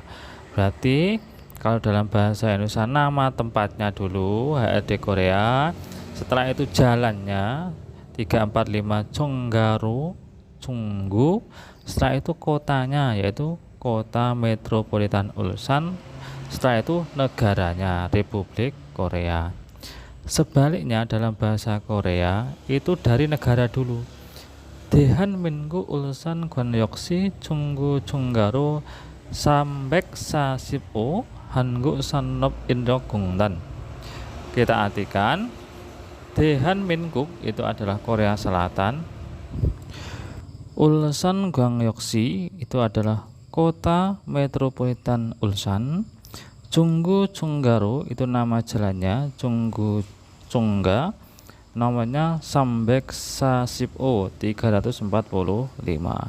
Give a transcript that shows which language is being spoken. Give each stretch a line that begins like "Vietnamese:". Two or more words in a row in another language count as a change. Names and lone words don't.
Indonesian: Berarti kalau dalam bahasa Indonesia nama tempatnya dulu HRD Korea, setelah itu jalannya 345 Jonggaru Chunggu, setelah itu kotanya yaitu Kota Metropolitan Ulsan, setelah itu negaranya Republik Korea. Sebaliknya dalam bahasa Korea itu dari negara dulu.
Korean: 대한민국 울산 광역시 중구 중가로 345 한국산업인력공단.
Indonesian: Kita artikan, 대한민국 itu adalah Korea Selatan, Ulsan Gangyeoksi itu adalah kota metropolitan Ulsan, Junggu Chunggaru itu nama jalannya Junggu Chungga, namanya Sambek Sasipo 345.